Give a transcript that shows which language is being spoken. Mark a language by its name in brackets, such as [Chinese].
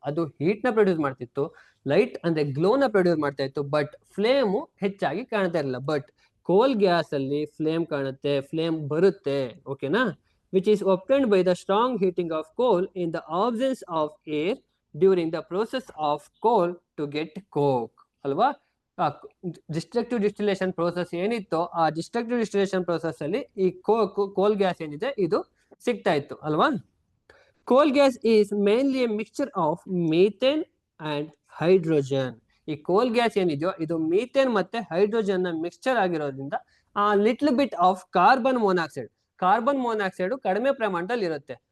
[Kannada] ಅದು ಹೀಟ್ ನ ಪ್ರೊಡ್ಯೂಸ್ ಮಾಡ್ತಿತ್ತು, ಲೈಟ್ ಅಂದ್ರೆ ಗ್ಲೋ ನ ಪ್ರೊಡ್ಯೂಸ್ ಮಾಡ್ತಾ ಇತ್ತು, ಬಟ್ ಫ್ಲೇಮು ಹೆಚ್ಚಾಗಿ ಕಾಣ್ತಾ ಇರಲಿಲ್ಲ. ಬಟ್ ಕೋಲ್ ಗ್ಯಾಸ್ ಅಲ್ಲಿ ಫ್ಲೇಮ್ ಕಾಣುತ್ತೆ, ಫ್ಲೇಮ್ ಬರುತ್ತೆ, ಓಕೆನಾ. [English] Which is obtained by the strong heating of coal in the absence of air during the process of coal to get coke, ಅಲ್ವಾ. [Kannada] ಡಿಸ್ಟ್ರಕ್ಟಿವ್ ಡಿಸ್ಟಿಲೇಷನ್ ಪ್ರೋಸೆಸ್ ಏನಿತ್ತು, ಆ ಡಿಸ್ಟ್ರಕ್ಟಿವ್ ಡಿಸ್ಟಿಲೇಷನ್ ಪ್ರೋಸೆಸ್ ಅಲ್ಲಿ ಈ ಕೋಲ್ ಗ್ಯಾಸ್ ಏನಿದೆ ಇದು ಸಿಗ್ತಾ ಇತ್ತು ಅಲ್ವಾ. [English] Coal gas is mainly a mixture of methane and hydrogen. [Kannada] ಈ ಕೋಲ್ ಗ್ಯಾಸ್ ಏನಿದೆಯೋ ಇದು ಮೀಥೇನ್ ಮತ್ತೆ ಹೈಡ್ರೋಜನ್ ನ ಮಿಕ್ಸ್ಚರ್ ಆಗಿರೋದ್ರಿಂದ ಆ little bit of carbon monoxide ಕಡಿಮೆ ಪ್ರಮಾಣದಲ್ಲಿ ಇರುತ್ತೆ.